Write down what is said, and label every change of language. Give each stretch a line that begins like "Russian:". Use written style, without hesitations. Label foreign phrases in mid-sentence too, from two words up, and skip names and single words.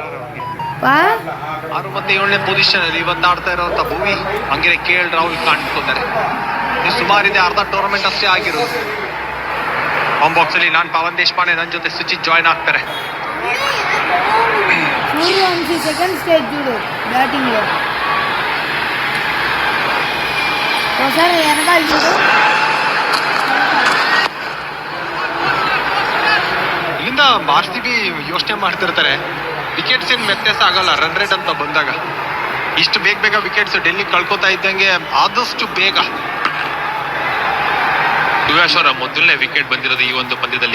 Kannada: 6 ಮತ್ತೆ 7ನೇ ಪೊಸಿಷನ್ ಅಲ್ಲಿ ಇವತ್ತು ಆಡ್ತಾ ಇರುವಂತ ಭುವಿ, ಹಂಗೆ KL ರಾಹುಲ್ ಕಾಣ್ತಿದ್ದಾರೆ. ಸುಮಾರಿದೆ, ಅರ್ಧ ಟೂರ್ನಮೆಂಟ್ ಅಷ್ಟೇ ಆಗಿರೋದು. ಹೋಮ್ ಬಾಕ್ಸ್ ಅಲ್ಲಿ ನಾನು ಪವನ್ ದೇಶಪಾಂಡೆ, ನನ್ನ ಜೊತೆ ಸುಚಿತ್ ಜಾಯ್ನ್ ಆಗ್ತಾರೆ.
English: second stage
Telugu: చూడు ಬ್ಯಾಟಿಂಗ್ లో ఒకసారి వెనకాల చూడు.
Kannada: ಇಲ್ಲಿಂದ RCB ಯೋಚನೆ ಮಾಡ್ತಿರ್ತಾರೆ, ವಿಕೆಟ್ಸ್ ಏನ್ ವ್ಯತ್ಯಾಸ ಆಗಲ್ಲ ರನ್ ರೇಟ್ ಅಂತ ಬಂದಾಗ. ಇಷ್ಟು ಬೇಗ ವಿಕೆಟ್ಸ್ ಡೆಲ್ಲಿ ಕಳ್ಕೊತಾ ಇದ್ದಂಗೆ ಆದಷ್ಟು ಬೇಗ. ಸುಯಾಶ್ ಅವರ ಮೊದಲನೇ ವಿಕೆಟ್ ಬಂದಿರೋದು ಈ ಒಂದು ಪಂದ್ಯದಲ್ಲಿ.